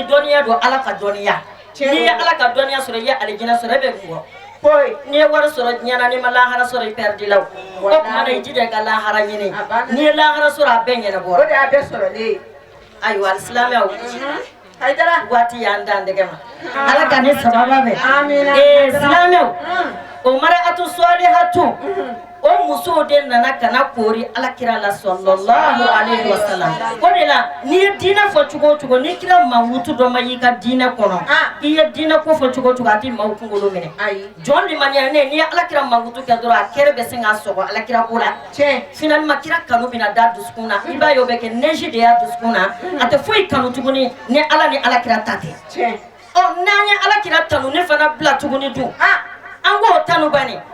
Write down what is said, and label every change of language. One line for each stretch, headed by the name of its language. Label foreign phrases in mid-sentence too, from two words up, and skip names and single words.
Bambara: dɔnniya don ala ka dɔnniya n'i ye ala ka dɔnniya sɔrɔ i ye alijinɛ sɔrɔ e bɛ kun bɔ n'i ye wari sɔrɔ diɲɛ na n'i ma lahara sɔrɔ i perd'i la o tuma na i jija i ka lahara ɲini n'i ye lahara sɔrɔ a bɛɛ ɲɛnabɔ o de y'a bɛɛ sɔrɔlen ayiwa alisilamɛw waati y'an dan dɛgɛ ma ala ka ne sababa bɛ silamɛw o
Arabic: المرأة الصالحة
Bambara: o musow de nana kana kori alakira la
Arabic: صلى الله عليه وسلم
Bambara: o de la n'i ye diinɛ fɔ cogo o cogo n'i kira mankutu dɔ ma y'i ka diinɛ kɔnɔ i ye diinɛ ko fɔ cogo o cogo a tɛ maaw kunkolo minɛ jɔn limaniya ne n'i ye alakira mankutu kɛ dɔrɔn a kɛrɛ bɛ se k'a sɔgɔ alakira ko la finalement kira kanu bɛna da dusukun na i b'a ye o bɛ kɛ neige de y'a dusukun na a tɛ foyi kanu tuguni ni ala ni alakira ta tɛ n'an ye alakira tanu ne fana bila tuguni dun an k'o tanu bani